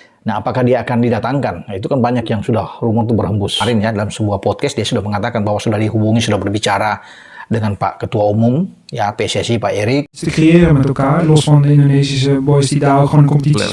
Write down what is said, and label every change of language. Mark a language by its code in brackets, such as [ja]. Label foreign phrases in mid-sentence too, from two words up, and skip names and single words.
[id] Nah, apakah dia akan didatangkan? Nah, itu kan banyak yang sudah rumor itu berhembus. Kemarin ya, dalam sebuah podcast dia sudah mengatakan bahwa sudah dihubungi, sudah berbicara dengan Pak Ketua Umum ya PSSI, Pak Erik. [nl] Te creëren met elkaar, los van de Indonesische boys die daar ook gewoon een competitie